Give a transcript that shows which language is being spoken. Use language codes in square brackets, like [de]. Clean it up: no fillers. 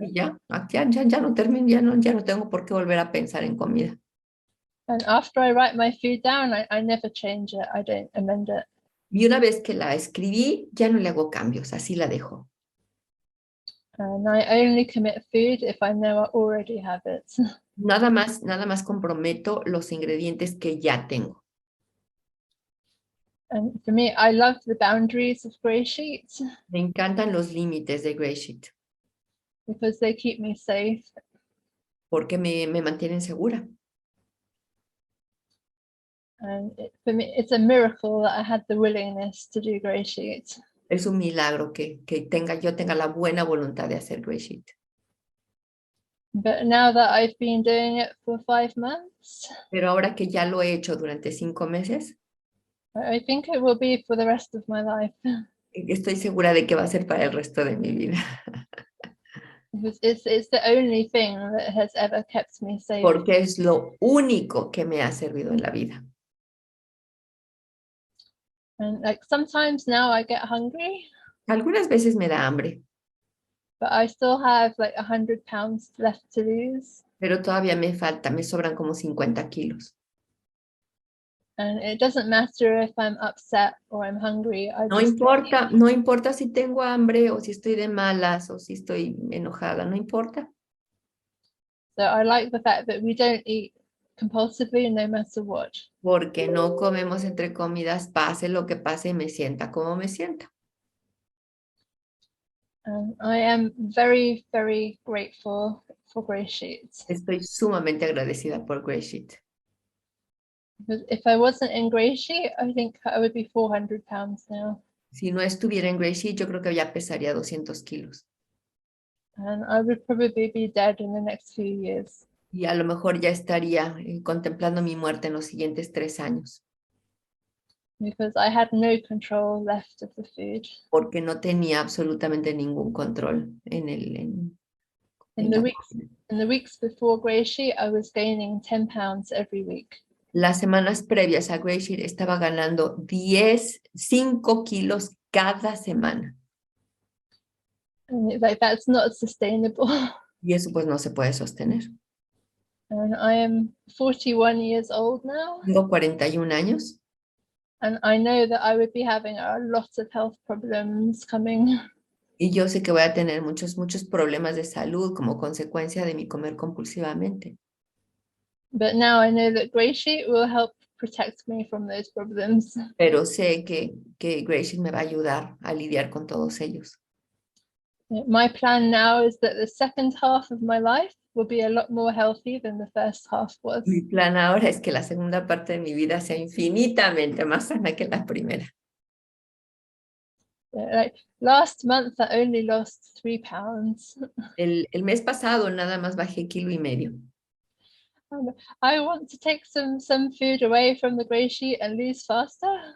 [es] Y ya no termino, ya no tengo por qué volver a pensar en comida. [en] And after I write my food down, I never change it. I don't amend it. [es] Y una vez que la escribí, ya no le hago cambios, así la dejo. [en] And I only commit food if I know I already have it. [es] Nada más comprometo los ingredientes que ya tengo. [en] And for me, I love the boundaries of GreySheet [es] Me encantan los límites de GreySheet [en] because they keep me safe. [es] porque me mantienen segura. [en] And for me, it's a miracle that I had the willingness to do GreySheet. [es] Es un milagro que yo tenga la buena voluntad de hacer GreySheet. [en] But now that I've been doing it for 5 months, [es] Pero ahora que ya lo he hecho durante 5 meses, [en] I think it will be for the rest of my life. [es] estoy segura de que va a ser para el resto de mi vida. [en] It's the only thing that has ever kept me safe. [es] Porque es lo único que me ha servido en la vida. [en] And like sometimes now I get hungry, [es] Algunas veces me da hambre, [en] but I still have like 100 pounds left to lose. [es] pero todavía me sobran como 50 kilos. [en] And it doesn't matter if I'm upset or I'm hungry. [es] No importa si tengo hambre o si estoy de malas o si estoy enojada, no importa. [en] So I like the fact that we don't eat compulsively no matter what. [es] Porque no comemos entre comidas, pase lo que pase y me sienta como me sienta. [en] I am very, very grateful for GreySheet. [es] Estoy sumamente agradecida por GreySheet. [en] Because if I wasn't in GreySheet, I think I would be 400 pounds now. [es] Si no estuviera en GreySheet, yo creo que ya pesaría 200 kilos. [en] And I would probably be dead in the next few years. [es] Y a lo mejor ya estaría contemplando mi muerte en los siguientes 3 años. [en] because I had no control left of the food. [es] porque no tenía absolutamente ningún control [en] In [es] en [en] the [es] la [en] weeks [es] comida. [en] in the weeks before GreySheet, I was gaining 10 pounds every week. [es] Las semanas previas a GreySheet estaba ganando 5 kilos cada semana. [en] And it's like, that's not sustainable. [es] Y eso pues no se puede sostener. [en] And I am 41 years old now. [es] Tengo 41 años [en] And I know that I would be having a lot of health problems coming. [es] y yo sé que voy a tener muchos problemas de salud como consecuencia de mi comer compulsivamente. [en] But now I know that GreySheet will help protect me from those problems. [es] Pero sé que GreySheet me va a ayudar a lidiar con todos ellos. [en] My plan now is that the second half of my life will be a lot more healthy than the first half was. [es] Mi plan ahora es que la segunda parte de mi vida sea infinitamente más sana que la primera. [en] Like last month, I only lost 3 pounds. [es] El mes pasado nada más bajé 1,5 kilos. [en] I want to take some food away from the GreySheet and lose faster.